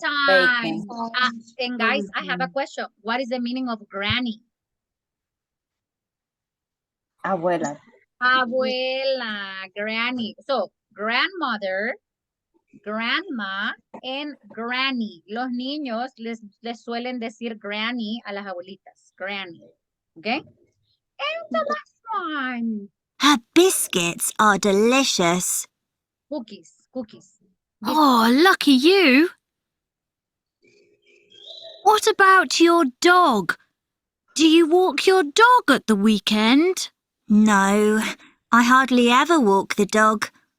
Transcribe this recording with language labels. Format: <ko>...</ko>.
<en>Sometimes. baking. And guys, I have a question. What is the meaning of granny?</en> <es>Abuela. Abuela, granny.</es> <en>So, grandmother, grandma, and granny.</en> <es>Los niños les suelen decir granny a las abuelitas.</es> <en>Granny. Okay? And the last one. Her biscuits are delicious. Cookies. Oh, lucky you. What about your dog? Do you walk your dog at the weekend? No, I hardly ever walk the dog.</en>